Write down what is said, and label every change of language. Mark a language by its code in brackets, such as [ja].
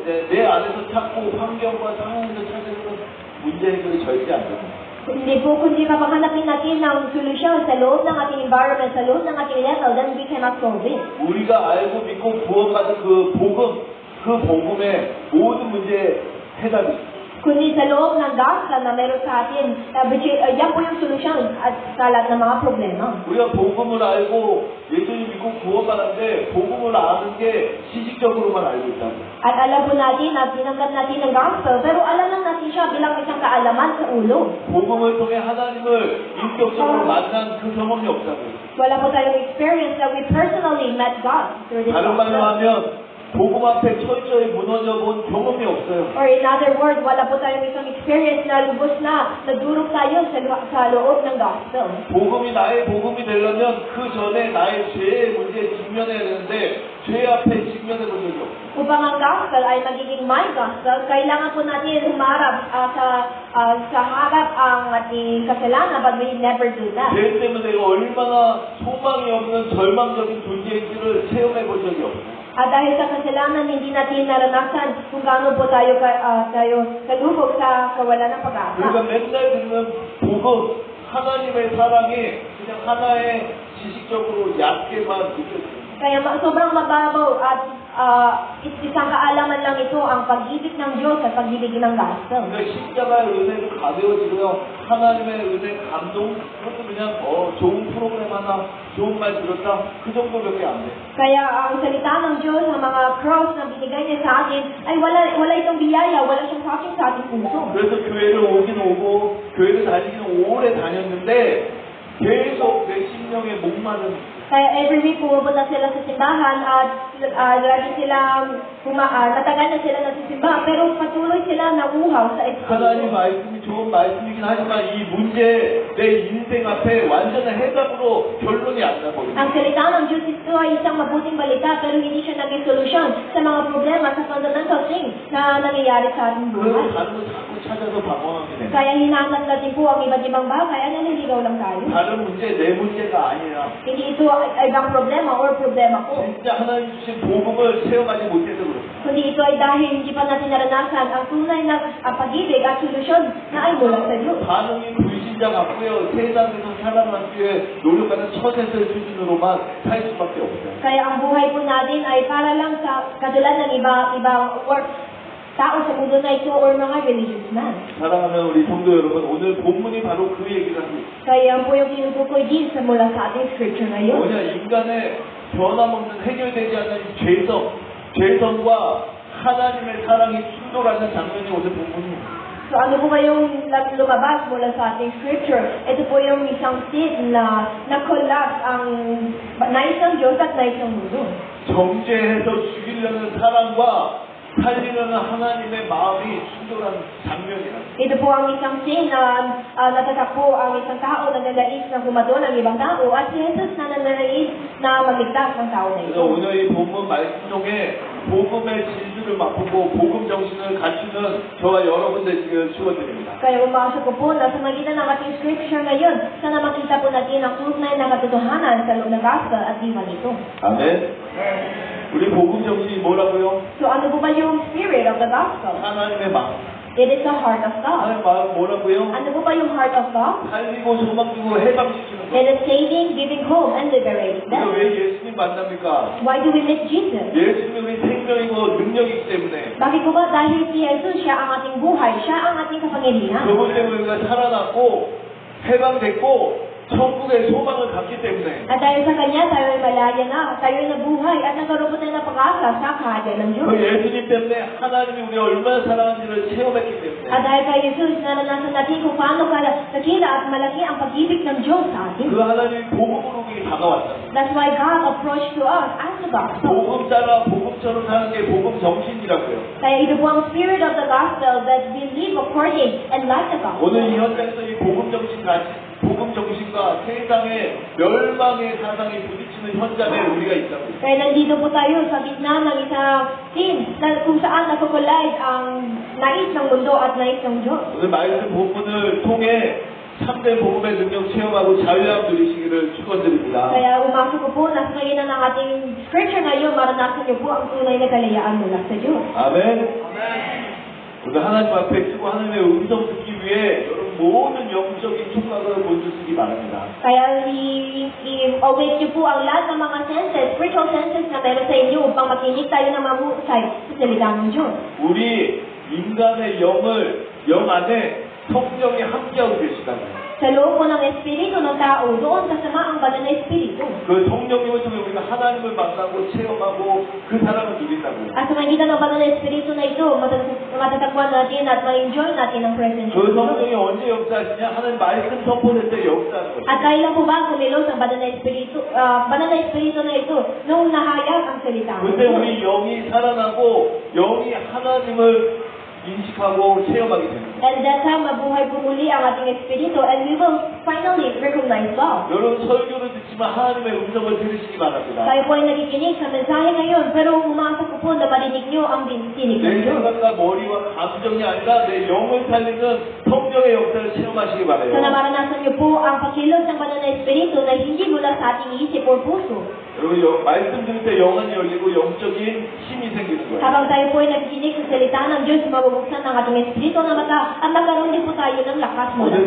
[ko] 내 안에서 찾고 환경과 상황에서 찾으면 문제 해결이 절대 안 됩니다. [tl] Hindi po, kundi kapag hanapin natin ng solusyon sa loob ng ating environment, sa loob ng ating level, [en] then we cannot solve it. [ko] 우리가 알고 믿고 구원받은 그 복음의 모든 문제의 해답이 있습니다. [tl] Kundi sa loob ng gospel na meron sa atin, yan po yung solusyon at sa lahat ng mga problema. [ko] 우리가 복음을 알고 예수님 믿고 구원받았는데 복음을 아는 게 지식적으로만 알고 있다고. [tl] At alam po natin at tinanggap natin ng gospel, pero alam lang natin siya bilang isang kaalaman sa ulo. [ko] 복음을 통해 하나님을 인격적으로 만난 그 경험이 없다고. [tl] Wala po tayong [en] experience that we personally met God through this [ko] 다른 말로 [en] gospel. [ko] 하면 복음 앞에 철저히 무너져 본 경험이 없어요. [en] Or in other words, [tl] wala po tayong isang experience na lubos na nagdurog tayo sa loob ng gospel. [ko] 복음이 나의 복음이 되려면 그 전에 나의 죄의 문제에 직면해야 되는데 죄 앞에 직면해 본 적이 없어요. [tl] Upang ang gospel ay magiging [en] my gospel, [tl] kailangan po natin humarap sa harap ang ating kasalanan, [en] but we never do that. [ko] 죄 때문에 내가 얼마나 소망이 없는 절망적인 존재인지를 체험해 본 적이 없어요. [tl] At dahil sa kasalanan, hindi natin naranasan kung gaano po tayo kalubog sa kawalan ng pag-asa. [ko] 그러니까 맨날 듣는 복음, 하나님의 사랑이 그냥 하나의 지식적으로 얕게만 느껴져요. [tl] Kaya sobrang mababaw at isang kaalaman lang ito ang pag-ibig ng Diyos at pag-ibig ng gospel. [ko] 그러니까 십자가의 은혜도 가벼워지고요. 하나님의 은혜 감동 그것도 그냥 좋은 프로그램 하나 좋은 말 들었다 그 정도밖에 안 돼. [tl] Kaya ang salita ng Diyos, ang mga cross na binigay niya sa atin, ay wala itong biyaya, wala siyang touching sa ating puso. [ko] 그래서 교회를 오긴 오고 교회를 다니기는 오래 다녔는데 계속 몇십 명의 목마른 [tl] Kaya every week pumupunta sila sa simbahan at lagi silang natagal na sila nagsisimba, pero patuloy sila nauuhaw sa [ko] 하나님 말씀이 좋은 말씀이긴 하지만 이 문제 내 인생 앞에 완전한 해답으로 결론이 안 나버려요. [tl] Ang salita ng Diyos ito ay isang mabuting balita, pero hindi siya naging solusyon sa mga problema, sa [en] fundamental things [tl] na nangyayari sa ating [ko] 그래서 [tl] buhay. [ko] 다른 거 자꾸 찾아서 방황하게 돼요. [tl] Kaya hinahanap natin po ang iba't ibang bagay, at naliligaw lang tayo. [ko] 다른 문제 내 문제가 아니라 [tl] Hindi ito ay ibang problema or problema ko. [ko] 진짜 하나님 주신 복음을 체험하지 못해서 그렇습니다. [tl] Kundi ito ay dahil hindi pa natin naranasan ang tunay na pag-ibig at solusyon na ay mula sa Diyos. [ko] 반응이 불신자 같고요. 세상에서 살아남기 위해 노력하는 처세술 수준으로만 살 수밖에 없어요. [tl] Kaya ang buhay po natin ay para lang sa katulad ng ibang tao sa mundo na ito or mga [en] religious man. [ko] 사랑하는 우리 성도 여러분, 오늘 본문이 바로 그 얘기를 하고 있어요. [tl] Kaya po yung tinutukoy din sa mula sa ating scripture ngayon. [ko] 뭐냐, 인간의 변함없는 해결되지 않는 이 죄성과 하나님의 사랑이 충돌하는 장면이 오늘 본문입니다. [tl] So ano po ba yung lumabas mula sa ating scripture? Ito po yung isang sin na collapse ang naisang Diyos at naisang mundo. [ko] 정죄해서 죽이려는 사랑과 살리려는 하나님의 마음이 충돌한 장면이라. [tl] Ito po ang isang sin na natatakbo ang isang tao na nalais na humadon ang ibang tao at si Jesus na nanalais na magligtas ng tao na [ko] 그래서 [tl] ito. [ko] 오늘 이 본문 말씀 중에 복음의 진수를 맛보고 복음 정신을 갖추는 저와 여러분들에게 축원드립니다. [tl] Kaya umasa ko po na sa magitan ng ating scripture ngayon, sana makita po natin ang tunay na katotohanan sa loob ng gospel at diwa nito. [ko] 아멘. 우리 복음 정신이 뭐라고요? [tl] So ano po ba yung [en] spirit of the gospel? [ko] 하나님의 마음. [en] It is the heart of God. [ko] 하나님의 마음 뭐라고요? [tl] Ano po ba yung heart of God? [ko] 살리고 소망 주고 해방시키는 거. [en] It is saving, giving hope, and liberating [ko] 우리가 [en] them. [ko] 왜 예수님 만납니까? [en] Why do we meet Jesus? [ko] 예수님이 우리 생명이고 능력이기 때문에 [tl] Bakit po ba? Dahil si Jesus, siya ang ating buhay, siya ang ating kapangyarihan. [ko] 그것 때문에 우리가 살아났고 해방됐고 천국의 소망을 갖기 때문에 [tl] At dahil sa Kanya, tayo ay malaya na, tayo ay nabuhay, at nagkaroon po tayo ng pag-asa sa kaharian ng Diyos. [ko] 그 예수님 때문에 하나님이 우리 얼마나 사랑하는지를 체험했기 때문에 [tl] At dahil kay Jesus, naranasan natin kung paano kakila at malaki ang pag-ibig ng Diyos sa atin. [ko] 그 하나님이 복음으로 우리 다가왔다. [en] That's why God approached to us as the gospel. [ko] 복음 따라 복음처럼 사는 게 복음 정신이라고요. [tl] Kaya ito po ang [en] spirit of the gospel that we live according and like the gospel. [ko] 오늘 이 현장에서 이 복음 정신과 세상의 멸망의 사상이 부딪히는 현장에 우리가 있다고. [tl] Kaya nandito po tayo sa gitna ng isang scene na kung saan nakakolide ang nais ng mundo at nais ng Diyos. [ko] 오늘 말씀 본문을 통해 참된 복음의 능력 체험하고 자유함 누리시기를 축원드립니다. [tl] Kaya umasa ko po na sa ngayon ng ating scripture ngayon, maranasan niyo po ang tunay na kalayaan mula sa Diyos. [ko] 아멘. 오늘 하나님 앞에 쓰고 하나님의 음성 듣기 위해 여러분 모든 영적인 촉각을 모두 쓰기 바랍니다. [tl] Kaya i-awake niyo po ang lahat ng mga senses, spiritual senses na meron sa inyo upang makinig tayo ng mahusay sa salita ng Diyos. [ko] 우리 인간의 영 안에 성령이 함께하고 계시다고요. [tl] Sa loob po ng Espiritu ng tao, doon kasama ang banal na Espiritu. [ko] 그 성령님을 통해 우리가 하나님을 만나고 체험하고 그 사랑을 누린다고요. [tl] At sa magitan ng banal na Espiritu na ito, matatagpuan natin at ma-enjoy natin ang presence [ko] 그 [tl] ng Diyos. [ko] 성령이 언제 역사하시냐? 하나님 말씀 선포될 때 역사하는 거예요. [tl] At kailan po ba kumilos ang banal na Espiritu na ito nung nahayag ang salita ng [ko] 근데 우리 영이 살아나고 영이 하나님을 인식하고 체험하게 되는 거예요. [en] And that time, [tl] mabuhay po muli ang ating Espiritu [en] and we will finally recognize God. [ko] 여러분 설교를 듣지만 하나님의 음성을 들으시기 바랍니다. [tl] Tayo po ay nakikinig sa mensahe ngayon, pero umasa ko po na marinig nyo ang tinig [ko] 내 [tl] ng Diyos. [ko] 생각과 머리와 감정이 아니라 내 영을 살리는 성령의 역사를 체험하시기 바라요. [tl] So na maranasan nyo po ang pakilos ng banal na Espiritu na hindi mula sa ating isip o puso. [ko] 여러분 말씀 들을 때 영안이 열리고 영적인 힘이 생기는 거예요. [tl] Habang tayo po ay nakikinig sa salita ng Diyos, mabubuksan ang ating Espiritu na mata at magkaroon din po tayo ng lakas mula